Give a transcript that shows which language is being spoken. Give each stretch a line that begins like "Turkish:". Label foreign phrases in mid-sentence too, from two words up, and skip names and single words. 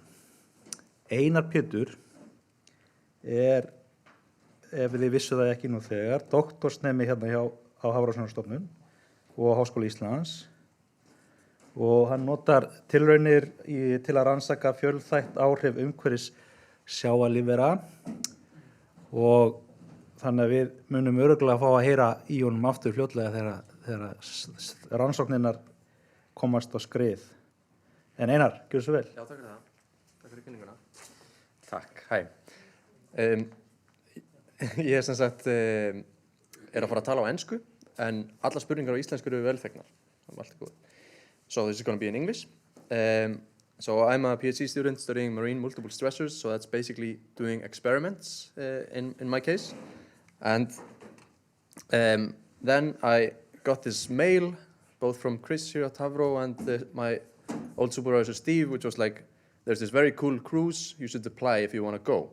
Icelandic: Einar Pétur er, ef þið vissu það ekki nú þegar, doktorsnemi hérna á Hafrannsóknastofnun og Háskóla Íslands og hann notar tilraunir til að rannsaka fjölþætt áhrif umhverfis sjávarlífvera og þannig að við munum örugglega að fá að heyra í honum aftur fljótlega þegar rannsóknirnar komast á skrið. En Einar, gjörðu svo vel. Já, takk fyrir það. Takk fyrir kynninguna. Takk, hæ. Ég sem sagt er að fara að tala á ensku, en alla spurningar á íslensku eru velþegnar. Allt er góð.
English: So this is going to be in English. So I'm a PhD student studying marine multiple stressors, so that's basically doing experiments in my case. And then I got this mail, both from Chris here at Hafró and my old supervisor Steve, which was like, there's this very cool cruise, you should apply if you want to go.